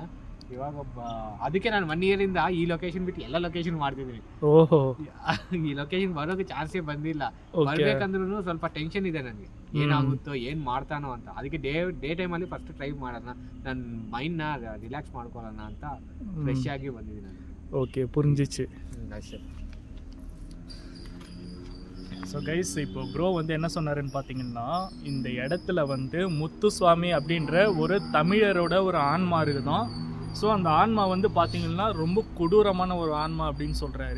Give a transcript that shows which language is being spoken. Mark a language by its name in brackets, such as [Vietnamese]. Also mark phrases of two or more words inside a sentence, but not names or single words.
[Kannada] ಇವಾಗ ಅದಕ್ಕೆ ನಾನು 1 year ಇಂದ ಈ ಲೊಕೇಶನ್ ಬಿಟ್ಟು ಎಲ್ಲ ಲೊಕೇಶನ್ ಮಾಡ್ತಿದ್ದೀನಿ. ಈ ಲೊಕೇಶನ್ ಬರೋಕೆ ಚಾನ್ಸೇ ಬಂದಿಲ್ಲ. ಬರ್ಬೇಕಂದ್ರೂ ಸ್ವಲ್ಪ ಟೆನ್ಷನ್ ಇದೆ ನನಗೆ, ಏನಾಗುತ್ತೋ ಏನು ಮಾಡ್ತಾನೋ ಅಂತ. ಅದಕ್ಕೆ ಡೇ ಟೈಮಲ್ಲಿ [English] first try [Kannada] ಮಾಡೋಣ, ನನ್ನ ಮೈಂಡ್ನ ರಿಲ್ಯಾಕ್ಸ್ ಮಾಡ್ಕೊಳ್ಳೋಣ ಅಂತ ಫ್ರೆಶ್ ಆಗಿ ಬಂದಿದ್ದೀನಿ ನಾನು. [Tamil] ஓகே, புரிஞ்சிச்சு. [Kannada] ಅಷ್ಟೇ. [English] so guys, [Tamil] இப்போ ப்ரோ வந்து என்ன சொன்னாருன்னு பார்த்தீங்கன்னா, இந்த இடத்துல வந்து முத்துசுவாமி அப்படின்ற ஒரு தமிழரோட ஒரு ஆன்மா இருக்குதான். ஸோ அந்த ஆன்மா வந்து பார்த்தீங்கன்னா ரொம்ப கொடூரமான ஒரு ஆன்மா அப்படின்னு சொல்கிறாரு.